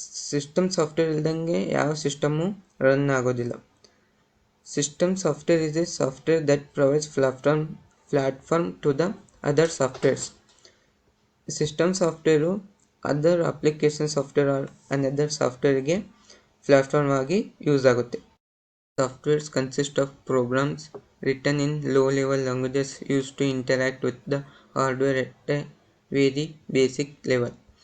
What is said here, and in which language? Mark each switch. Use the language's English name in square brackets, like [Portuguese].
[Kannada] System software ಇಲ್ದಂಗೆ ಯಾವ system run ಆಗೋದಿಲ್ಲ. [English] System software is a software that provides platform to the other softwares. [Kannada] System software other application software R another ಸಾಫ್ಟ್ವೇರ್ಗೆ platform ಆಗಿ use ಆಗುತ್ತೆ. [English] Softwares consist of programs written in low level languages use to interact with the hardware at a very basic level.